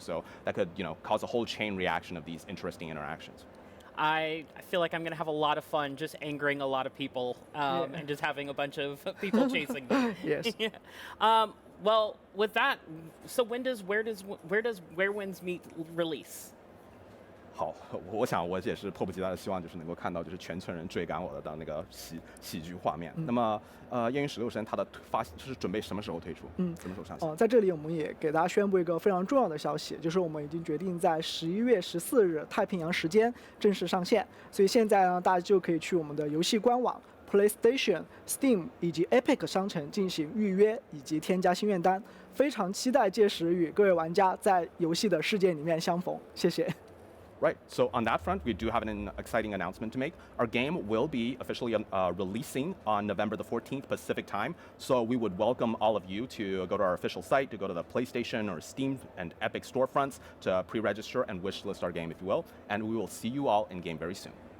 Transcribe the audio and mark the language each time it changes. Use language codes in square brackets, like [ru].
[en] So that could cause a whole chain reaction of these interesting interactions. I feel like I'm going to have a lot of fun just angering a lot of people and just having a bunch of people chasing me. Yes. Yeah. Well, with that, so Where Winds Meet release? [zh] 好，我想我也是迫不及待的希望就是能够看到就是全村人追赶我的那个喜剧画面。那么燕云16神它的是准备什么时候推出？什么时候上线？在这里我们也给大家宣布一个非常重要的消息，就是我们已经决定在11月14日太平洋时间正式上线。所以现在呢，大家就可以去我们的游戏官网、PlayStation、Steam 以及 Epic 商城进行预约以及添加心愿单。非常期待届时与各位玩家在游戏的世界里面相逢。谢谢。 [en] Right, so on that front, we do have an exciting announcement to make. Our game will be officially releasing on November the 14th Pacific time, so we would welcome all of you to go to our official site, to go to the PlayStation or Steam and Epic storefronts to pre-register and wishlist our game, if you will, and we will see you all in-game very soon.